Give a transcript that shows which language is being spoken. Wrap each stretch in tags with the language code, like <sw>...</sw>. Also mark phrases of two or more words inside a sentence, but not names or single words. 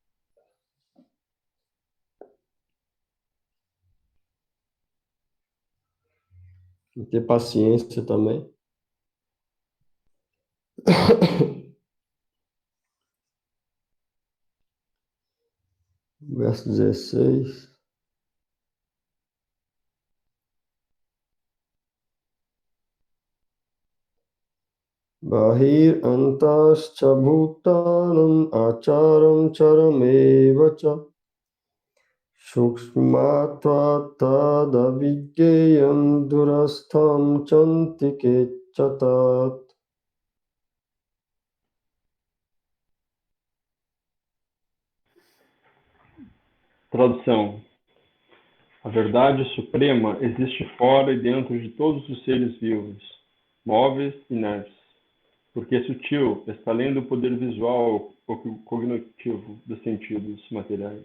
<pt>E ter paciência também. Verso 16.</pt> <sa>Bahir antascha bhutanam acharam charameva cha sukshmatva tadavigyayam durastham chantike chatat.</sa> <pt>Tradução. A verdade suprema existe fora e dentro de todos os seres vivos, móveis e inertes, porque é sutil, está além do poder visual ou cognitivo dos sentidos materiais.</pt>